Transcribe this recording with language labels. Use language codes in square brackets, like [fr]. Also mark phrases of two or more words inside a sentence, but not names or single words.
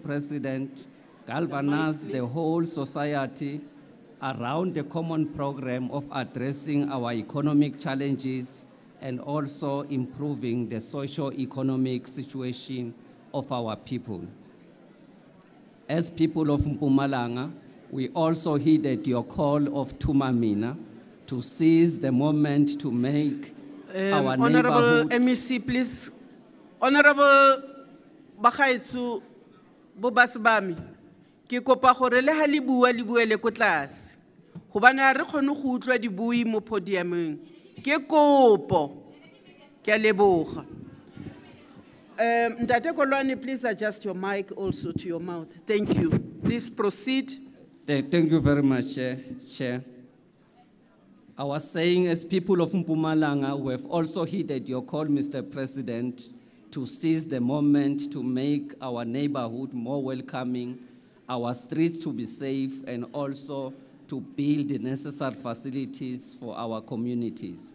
[en] President, galvanized the whole society around the common program of addressing our economic challenges and also improving the socio-economic situation of our people. As people of Mpumalanga, we also heeded your call of Tumamina to seize the moment to make our Honorable neighborhood. MEC, please. [tn] Honorable Bagaitsu Bobasbami, ke kopa gore le ha le bua le ko tlase. Hobane re khone go utlwa dibui mo podiumeng. Ke kopo ke a leboga. [en] Ntate Kolwani, please adjust your mic also to your mouth. Thank you. Please proceed. Thank you very much, Chair. I was saying, as people of Mpumalanga, we have also heeded your call, Mr. President, to seize the moment to make our neighborhood more welcoming, our streets to be safe, and also to build the necessary facilities for our communities.